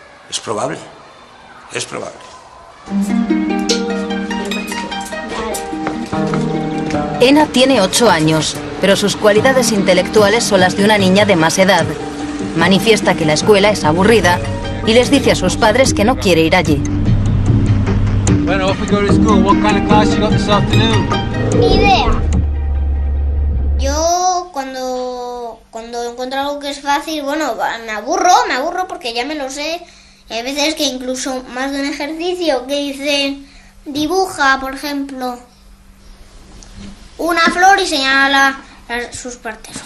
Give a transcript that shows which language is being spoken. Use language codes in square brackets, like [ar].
[es] Es probable, es probable. Ena tiene 8 años, pero sus cualidades intelectuales son las de una niña de más edad. Manifiesta que la escuela es aburrida y les dice a sus padres que no quiere ir allí. [en] Bueno, off we go to school. What kind of class you got this afternoon? [es] Ni idea. Yo cuando encuentro algo que es fácil, bueno, me aburro porque ya me lo sé. Y hay veces que incluso más de un ejercicio que dicen dibuja, por ejemplo, una flor y señala sus partes.